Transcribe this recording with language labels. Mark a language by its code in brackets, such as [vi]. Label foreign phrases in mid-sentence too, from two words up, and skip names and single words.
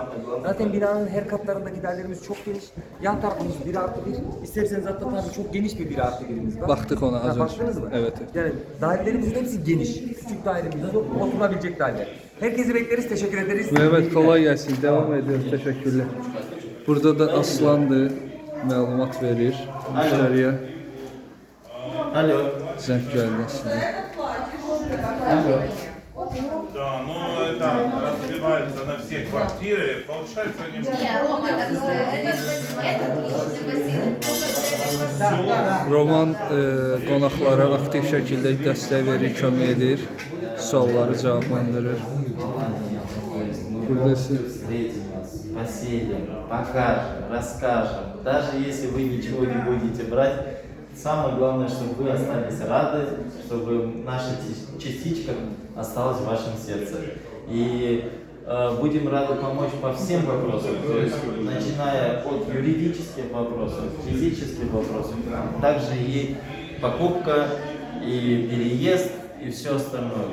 [tr] Zaten binanın her katlarındaki dairelerimiz çok geniş. Yan tarafımız 1 artı 1. İsterseniz hatta tabii çok geniş bir 1 artı 1'imiz var. Baktık ona az Ha, önce. baktınız mı? Evet. Yani dairelerimizin hepsi geniş. Küçük dairemiz yok. Oturabilecek daire. Herkesi bekleriz. Teşekkür ederiz. [az] Mehmet kolay gəlsin. [tr] Devam ediyoruz. Teşekkürler. [az] Burada da Aslandı məlumat verir müştəriyə. [ru] Алло. [az] Zəng gəldi aslında. [ru] Да, ну это разбивается на все квартиры, получается они... [az] Roman qonaqlara aktiv şəkildə dəstək verir, kömək edir, sualları cavablandırır. Burada siz [ru] Встретим вас, поселим, покажем, расскажем. Даже если вы ничего не будете брать, самое главное, чтобы вы остались рады, чтобы наша частичка осталась в вашем сердце. И будем рады помочь по всем вопросам, то есть начиная от юридических вопросов, физических вопросов, также и покупка, и переезд, и все остальное.